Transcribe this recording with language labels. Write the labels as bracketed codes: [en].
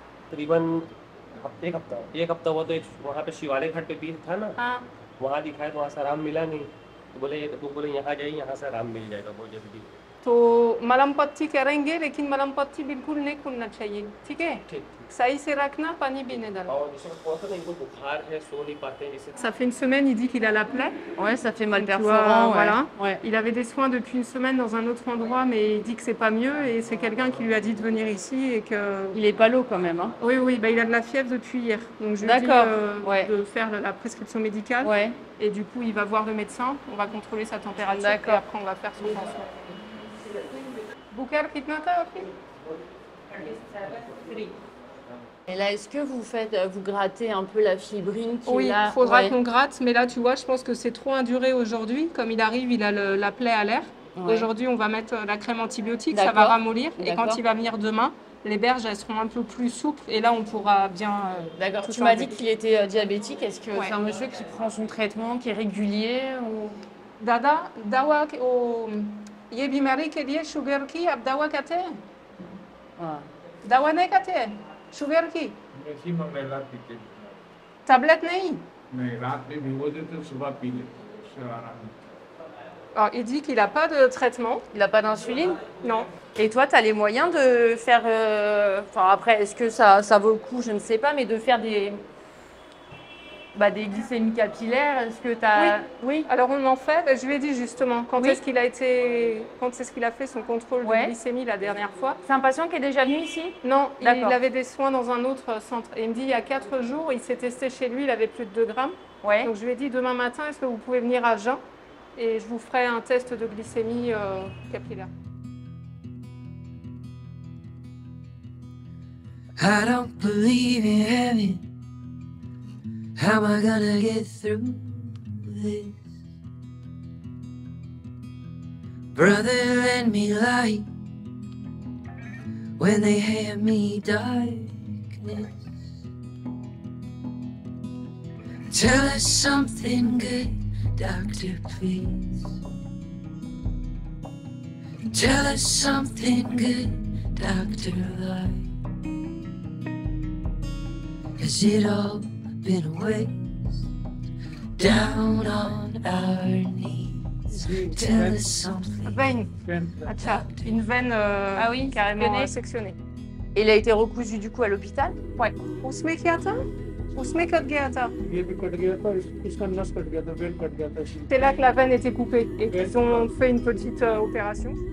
[hi] तकरीबन एक हफ्ता हुआ तो वहाँ पे शिवालय घाट पे भी था ना, वहाँ दिखाया तो वहाँ से आराम मिला नहीं, तो बोले यहाँ जाइए, यहाँ से आराम मिल जाएगा बहुत जल्दी. तो मलहम पट्टी करेंगे लेकिन मलहम पट्टी बिल्कुल नहीं खुलना चाहिए, ठीक है? सही से रखना, पानी भी नहीं डालना. और जिसको कौन सा इनको बुखार है, सो नहीं पाते हैं जैसे. [fr] Ça fait une semaine, il dit qu'il a la plaie. Ouais, ça fait mal perforant. Voilà. Ouais. Il avait des soins depuis une semaine dans un autre endroit, mais il dit que c'est pas mieux et c'est quelqu'un qui lui a dit de venir ici et que. Il est pas l'eau quand même. Hein. Oui, bah, il a de la fièvre depuis hier. Donc je lui ai dit de faire la prescription médicale. Ouais. Et du coup, il va voir le médecin. On va contrôler sa température. Et après, on va faire son pansement. [hi] Boukhar, kitna tha aapki? [fr] Et là, est-ce que vous grattez un peu la fibrine qui est là? Oui, il faudra qu'on gratte, mais là, tu vois, je pense que c'est trop induré aujourd'hui. Comme il arrive, il a la plaie à l'air. Ouais. Aujourd'hui, on va mettre la crème antibiotique, ça va ramollir. Et quand il va venir demain, les berges, elles seront un peu plus souples. Et là, on pourra bien... D'accord. Tu m'as dit qu'il était diabétique. Est-ce que c'est un monsieur qui prend son traitement, qui est régulier ou... [hi] Dada, dawa ये बीमारी के लिए sugar की आप दवा खाते हैं? दवा नहीं खाते हैं शुगर की? टैबलेट नहीं? रात में भिगो देते सुबह पी लेते आराम. [fr] Alors, il dit qu'il n'a pas de traitement. Il n'a pas d'insuline? Non. Et toi, tu as les moyens de faire... Enfin, après, est-ce que ça vaut le coup? Je ne sais pas, mais de faire des glycémies capillaires, est-ce que tu as... Oui, alors on en fait. Je lui ai dit justement, quand est-ce qu'il a fait son contrôle de glycémie la dernière fois. C'est un patient qui est déjà venu ici? Non, il avait des soins dans un autre centre. Et il me dit, il y a 4 jours, il s'est testé chez lui, il avait plus de 2 grammes. Ouais. Donc je lui ai dit, demain matin, est-ce que vous pouvez venir à jeun? Et je vous ferai un test de glycémie capillaire. [en] I don't believe in heaven. How am I gonna get through this? Brother, lend me light when they hand me darkness. Tell us something good, doctor, please. Tell us something good, Dr. Light. Has it all been a waste? Down on our knees. Tell us something. [fr] Une veine ah oui, carrément sectionnée. Et il a été recousu du coup à l'hôpital? [hi] Ouais. उसमें क्या था? उसमें cut गया था. ये भी cut गया था, इसका नस कट गया था, वेन कट गया था. [fr] C'est là que la veine était coupée et qu'ils ont fait une petite opération.